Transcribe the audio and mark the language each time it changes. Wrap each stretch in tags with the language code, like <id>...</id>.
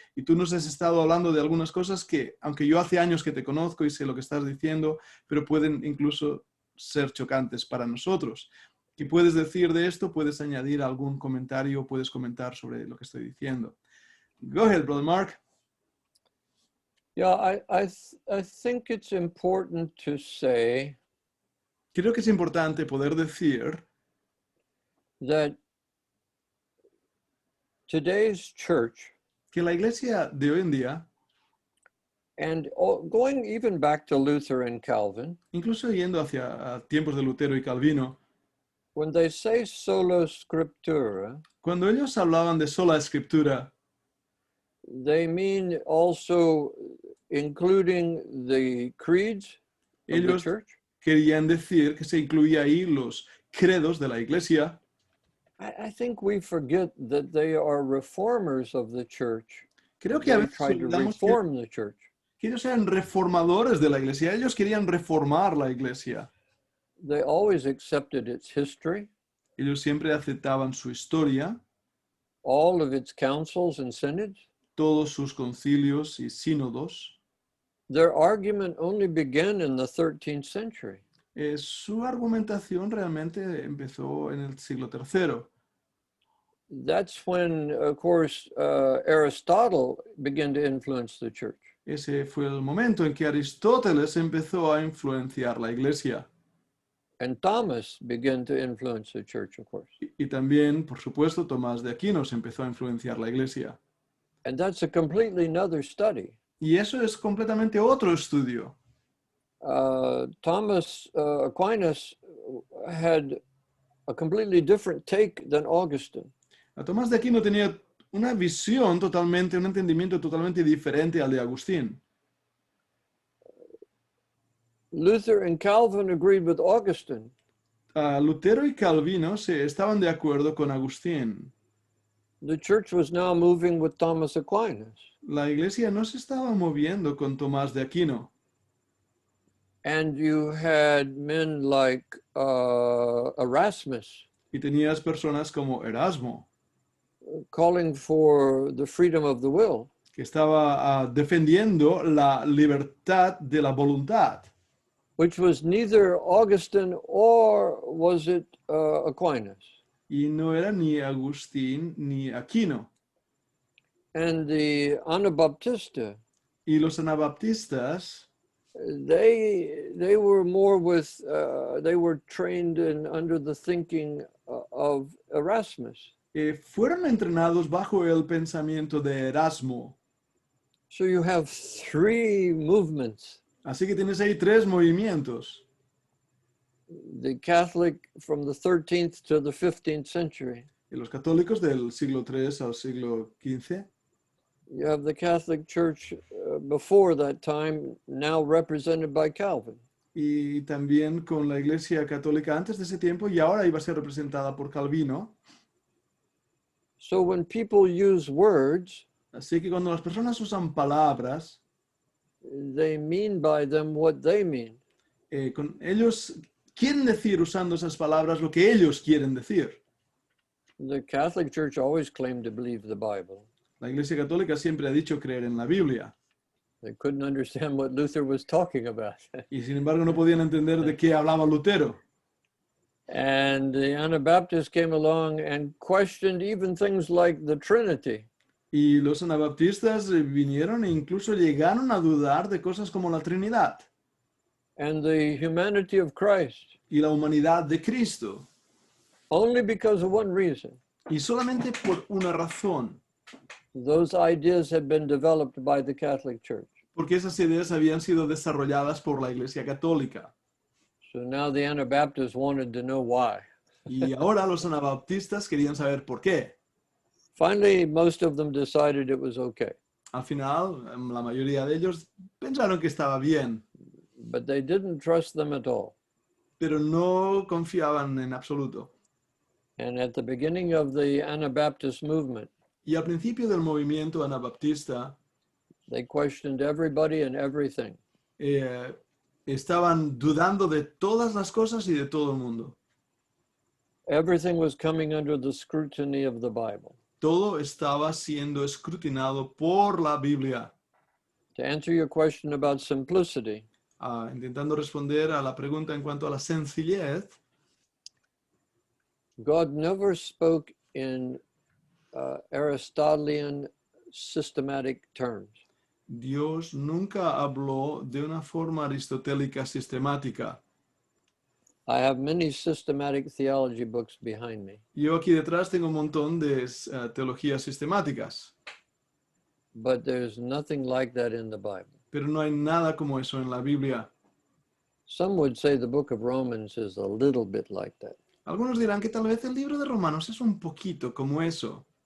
<es>Y tú nos has estado hablando de algunas cosas que, aunque yo hace años que te conozco y sé lo que estás diciendo, pero pueden incluso ser chocantes para nosotros. ¿Qué puedes decir de esto? ¿Puedes añadir algún comentario? ¿Puedes comentar sobre lo que estoy diciendo?</es> <en>Go ahead, Brother Mark. Yeah, I think it's important to say</en> <es>Creo que es importante poder decir</es> <en>that today's church,</en> <es>que la iglesia de hoy en día,</es> <en>and going even back to Luther and Calvin,</en> <es>incluso yendo hacia tiempos de Lutero y Calvino,</es> <en>when they say sola scriptura,</en> <es>cuando ellos hablaban de sola escritura,</es> <en>they mean also including the creeds of the</en> <es>ellos</es> <en>church.</en> <es>querían decir que se incluía ahí los credos de la iglesia.</es> <en>I think we forget that they are reformers of the church.</en> <es>Creo que a</es> <en>They</en> <es>veces</es> <en>tried to</en> <es>olvidamos</es> <en>reform the church.</en> <es>que ellos eran reformadores de la iglesia. Ellos querían reformar la iglesia.</es> <en>They always accepted its history,</en> <es>Ellos siempre aceptaban su historia,</es> <en>all of its councils and synods.</en> <es>todos sus concilios y sínodos.</es> <en>Their argument only began in the 13th century.</en> <es>Su argumentación realmente empezó en el siglo III.</es> <en>That's when, of course, Aristotle began to influence the church.</en> <es>Ese fue el momento en que Aristóteles empezó a influenciar la iglesia.</es> <en>And Thomas began to influence the church, of course.</en> <es>Y también, por supuesto, Tomás de Aquino empezó a influenciar la iglesia.</es> <en>And that's a completely another study.</en> <es>Y eso es completamente otro estudio.</es> <en>Thomas Aquinas had a completely different take than Augustine.</en> <es>Tomás de Aquino tenía una visión totalmente, un entendimiento totalmente diferente al de Agustín.</es> <en>Luther and Calvin agreed with Augustine.</en> <es>Lutero y Calvino estaban de acuerdo con Agustín.</es> <en>The church was now moving with Thomas Aquinas.</en> <es>La iglesia no se estaba moviendo con Tomás de Aquino.</es> <en>And you had men like Erasmus</en> <es>Y tenías personas como Erasmo,</es> <en>calling for the freedom of the will.</en> <es>que estaba defendiendo la libertad de la voluntad,</es> <en>Which was neither Augustine or was it Aquinas.</en> <es>y no era ni Agustín ni Aquino.</es> <en>And the Anabaptista,</en> <es>Y los anabaptistas,</es> <en>they were more with, they were trained in under the thinking of Erasmus.</en> <es>fueron entrenados bajo el pensamiento de Erasmo.</es> <en>So you have three movements.</en> <es>Así que tienes ahí tres movimientos.</es> <en>The Catholic from the 13th to the 15th century.</en> <es>Y los católicos del siglo III al siglo XV.</es> <en>You have the Catholic Church before that time, now represented by Calvin.</en> <es>Y también con la Iglesia Católica antes de ese tiempo y ahora iba a ser representada por Calvino.</es> <en>So when people use words,</en> <es>Así que cuando las personas usan palabras,</es> <en>they mean by them what they mean.</en> <es>ellos quieren decir usando esas palabras lo que ellos quieren decir.</es> <en>The Catholic Church always claimed to believe the Bible.</en> <es>La Iglesia Católica siempre ha dicho creer en la Biblia.</es> <en>They couldn't understand what Luther was talking about.</en> <es>Y sin embargo no podían entender de qué hablaba Lutero.</es> <en>And the Anabaptists came along and questioned even things like the Trinity.</en> <es>Y los anabaptistas vinieron e incluso llegaron a dudar de cosas como la Trinidad</es> <en>And the humanity of Christ,</en> <es>y la humanidad de Cristo.</es> <en>only because of one reason.</en> <es>Y solamente por una razón,</es> <en>Those ideas had been developed by the Catholic Church.</en> <es>porque esas ideas habían sido desarrolladas por la Iglesia Católica.</es> <en>So now the Anabaptists wanted to know why.</en> <es>Y ahora los anabaptistas querían saber por qué.</es> <en>Finally, most of them decided it was okay,</en> <es>Al final, la mayoría de ellos pensaron que estaba bien,</es> <en>but they didn't trust them at all.</en> <es>pero no confiaban en absoluto.</es> <en>And at the beginning of the Anabaptist movement,</en> <es>Y al principio del movimiento anabaptista,</es> <en>they questioned everybody and everything.</en> <es>estaban dudando de todas las cosas y de todo el mundo.</es> <en>Everything was coming under the scrutiny of the Bible.</en> <es>Todo estaba siendo escrutinado por la Biblia.</es> <en>To answer your question about simplicity,</en> <es>Intentando responder a la pregunta en cuanto a la sencillez,</es> <en>God never spoke in Aristotelian systematic terms.</en> <es>Dios nunca habló de una forma aristotélica sistemática.</es> <en>I have many systematic theology books behind me,</en> <es>Yo aquí detrás tengo un montón de teologías sistemáticas,</es> <en>but there's nothing like that in the Bible.</en> <es>pero no hay nada como eso en la Biblia.</es> <en>Some would say the book of Romans is a little bit like that.</en> <es>Algunos dirán que tal vez el libro de Romanos es un poquito como eso,</es>